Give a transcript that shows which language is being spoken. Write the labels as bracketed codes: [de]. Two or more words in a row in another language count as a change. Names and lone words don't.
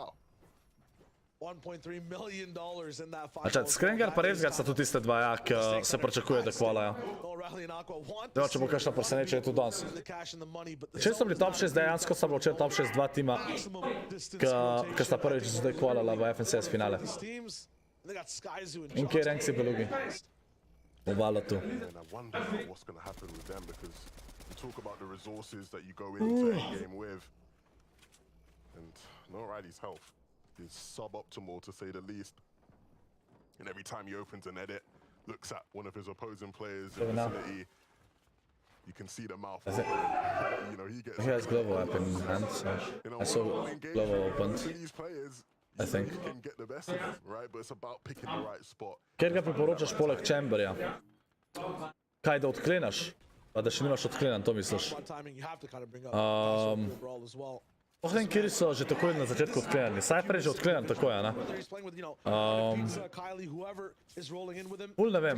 [sl] Čat, Skrengar pa Rezgar sta tudi tiste dva, ja, ki se pričakuje, da kvalajo. Zdaj, če bo kakšno presenečenje tudi danes. Če so bili top 6, dejansko sta bila včeraj top 6 dva tima, ki sta prvič zdaj kvalala v FNCS finale. In kje rank si Belugi? Obalo tu. [en] Is suboptimal to say the least. And every time he opens an edit, looks at one of his opposing players in the vicinity, you can see the mouth. You know, he has global weapon in his hand, so I saw global opened. I think. He can get the best of him, right? But it's about picking the right spot. [sl] Kjer ga priporočaš poleg Chamberja? Kaj, da odklenaš? Pa da še nimaš odklenan, to misliš? Oh, vem, kjeri so že takoj na začetku odklenani. Cypher je že odklenan takoj, ne? Ful ne vem.